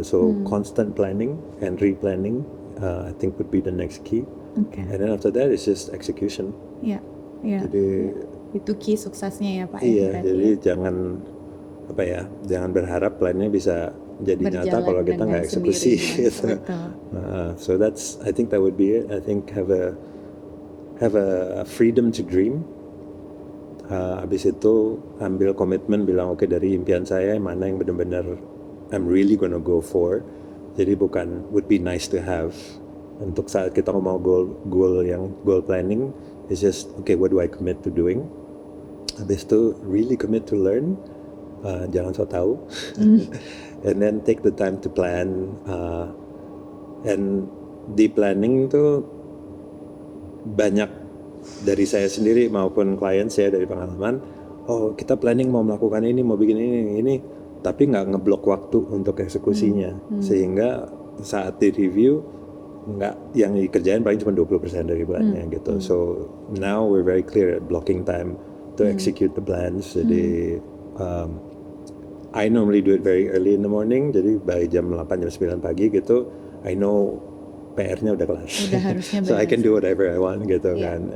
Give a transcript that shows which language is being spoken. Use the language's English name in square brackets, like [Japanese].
[English] So constant planning and replanning, I think would be the next key. And then after that it's just execution. [Indonesian] Jadi itu key suksesnya ya Pak. Jadi jangan berharap plannya bisa jadi nyata kalau kita nggak eksekusi gitu. [English] So that's, I think that would be it. I think have a freedom to dream. [Indonesian] Habis itu ambil komitmen, bilang dari impian saya mana yang benar-benar [English] I'm really gonna go for. [Indonesian] Jadi bukan [English] would be nice to have. [Indonesian] Untuk saat kita mau goal planning, [English] it's just what do I commit to doing. [Indonesian] Habis itu [English] really commit to learn. [Indonesian] Jangan so tahu. [English] And then take the time to plan. [Indonesian] And di planning tuh banyak dari saya sendiri maupun klien saya dari pengalaman, kita planning mau melakukan ini, mau bikin ini, tapi nggak ngeblok waktu untuk eksekusinya, sehingga saat di review nggak, yang dikerjain paling cuma 20% dari plannya gitu. [English] So now we're very clear at blocking time to execute the plans. Jadi I normally do it very early in the morning, jadi by [Indonesian] jam 8 jam 9 pagi gitu, [English] I know [Indonesian] PR-nya udah kelar. [English] So I can do whatever I want gitu kan.